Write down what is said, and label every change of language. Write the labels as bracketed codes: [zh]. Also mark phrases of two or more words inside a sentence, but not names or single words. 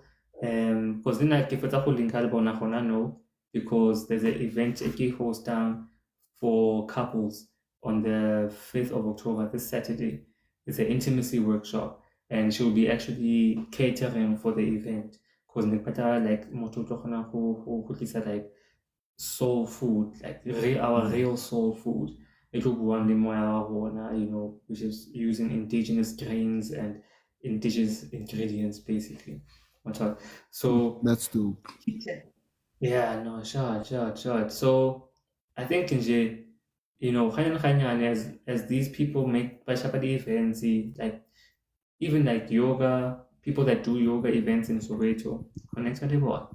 [en] Because then like if it's a whole link no, because there's an event a host down for couples on the 5th of October, this Saturday. It's an intimacy workshop, and she'll be actually catering for the event. Because like [st] motho o tlo kgona go tlisa [en] like soul food, like our Mm. real soul food. [st] It will buang le moya wa rona, [en] which is using indigenous grains and indigenous ingredients, basically. On top. So That's dope. yeah, no, sure, sure, sure. So I think nje, kanya as these people make bashapadi events, like even like yoga, people that do yoga events in Soweto, connect with the board.